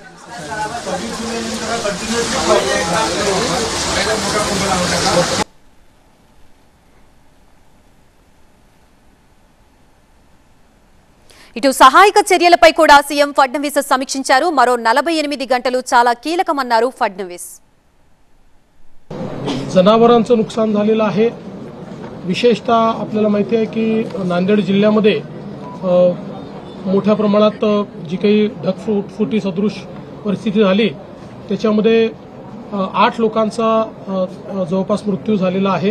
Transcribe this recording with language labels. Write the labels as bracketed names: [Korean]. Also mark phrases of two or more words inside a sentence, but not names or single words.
[Telugu] ఇటు సహాయక చర్యలపై కూడా సీఎం ఫడ్నవీస్ సమీక్షించారు. మరో 48 गंटలు చాలా కీలకమన్నారు ఫడ్నవీస్. [Marathi] जनावरांचं नुकसान झालेलं आहे. विशेषतः आपल्याला माहिती आहे की नांदेड जिल्ह्यामध्ये मोठ्या प्रमाणात जी काही ढगफुटी सदृश परिस्थिती झाली त्याच्यामध्ये 8 लोकांचा जवळपास मृत्यू झालेला आहे.